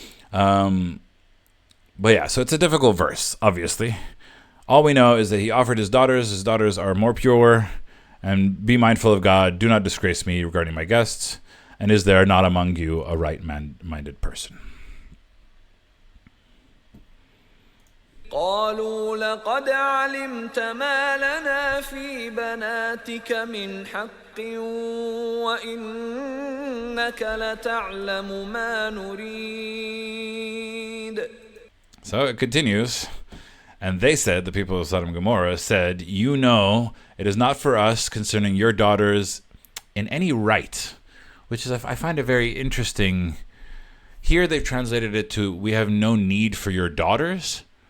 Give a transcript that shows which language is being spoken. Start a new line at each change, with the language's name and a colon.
English: But yeah, so it's a difficult verse, obviously. All we know is that he offered his daughters. His daughters are more pure. And be mindful of God. Do not disgrace me regarding my guests. And is there not among you a right-minded person?
Arabic: قالوا لقد علمت ما لنا في بناتك من حق وإنك لتعلم ما نريد.
English: So it continues. And they said, the people of Sodom and Gomorrah said, "You know, it is not for us concerning your daughters in any right," which is, I find it very interesting. Here they've translated it to, "We have no need for your daughters."